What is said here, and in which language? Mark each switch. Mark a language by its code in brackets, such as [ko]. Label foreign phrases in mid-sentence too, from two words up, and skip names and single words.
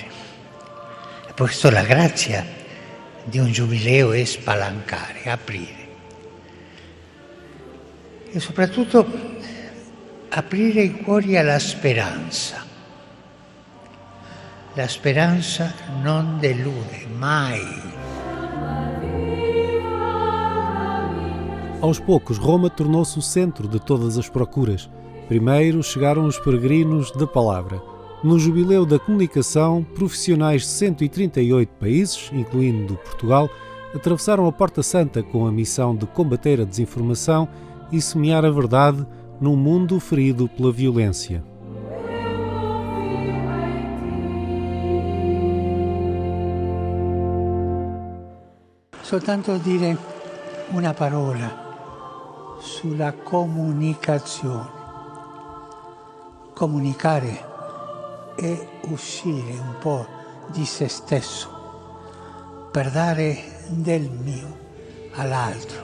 [it] E per questo la grazia di un giubileo è spalancare, aprire. E soprattutto aprire i cuori alla speranza. La speranza non delude mai. [pt] Aos poucos, Roma tornou-se o centro de todas as procuras. Primeiro chegaram os peregrinos da palavra. No Jubileu da Comunicação, profissionais de 138 países, incluindo Portugal, atravessaram a Porta Santa com a missão de combater a desinformação e semear a verdade num mundo ferido pela violência. [it] Soltanto dire una parola sulla comunicazione. Comunicare è uscire un po' di se stesso per dare del mio all'altro.